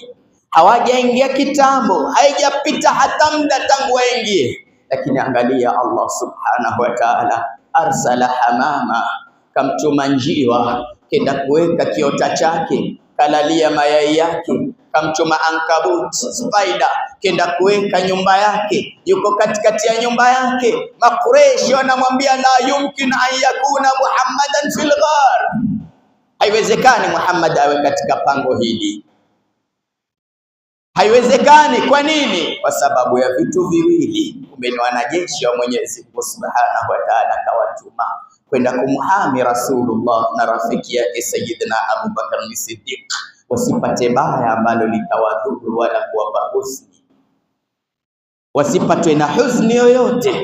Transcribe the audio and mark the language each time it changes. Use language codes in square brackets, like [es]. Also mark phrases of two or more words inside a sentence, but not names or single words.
[sw] Hawajaingia kitambo, haijapita hata muda tangu waingie, lakini angalia [ar] الله سبحانه وتعالى أرسل حمامة, [sw] kamtuma njiwa kenda kuweka kiota chake, kalalia mayai yake. Kamtuma ankabut spider kenda kuweka nyumba yake, yuko katikati ya nyumba yake. Makureshi wanamwambia [ar] لا يمكن أن يكون محمدا في الغار, [sw] haiwezekani Muhammad awe katika pango hili, haiwezekani. Kwa nini? Kwa sababu ya vitu viwili. Kumbe ni wanajeshi wa Mwenyezi Mungu [ar] سبحانه وتعالى [sw] kawatuma kwenda kumhami Rasulullah na rafiki yake Sayyidina Abu Bakar as-Siddiq, wasipate baya ambalo litawadhuru wala kuwapa huzuni, wasipatwe na huzuni yoyote.